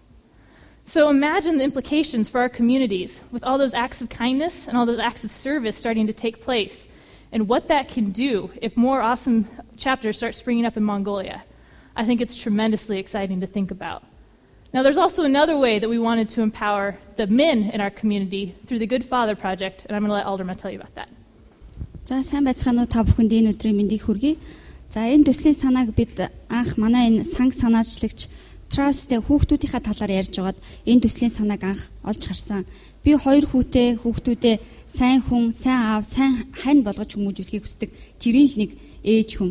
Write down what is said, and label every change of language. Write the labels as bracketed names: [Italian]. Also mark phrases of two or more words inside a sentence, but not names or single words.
[English] So imagine the implications for our communities with all those acts of kindness and all those acts of service starting to take place, and what that can do if more awesome chapters start springing up in Mongolia. I think it's tremendously exciting to think about. Now, there's also another way that we wanted to empower the men in our community through the Good Father Project, and I'm going to let Aldarmaa tell you about that. [Mongolian] За сайн байцгаана уу та бүхэнд энэ өдрийн мэндийг хүргэе. За энэ төслийн санааг бид анх манай энэ санг санаачлагч Travisтэй хүүхдүүдийнхаа талаар ярьж байгаад энэ төслийн санааг анх олж харсан. Би 2 хүүхдүүдээ сайн хүн, сайн аав, сайн хань болгож хүмүүжүүлэхийг хүсдэг жирийн л нэг ээж хүн.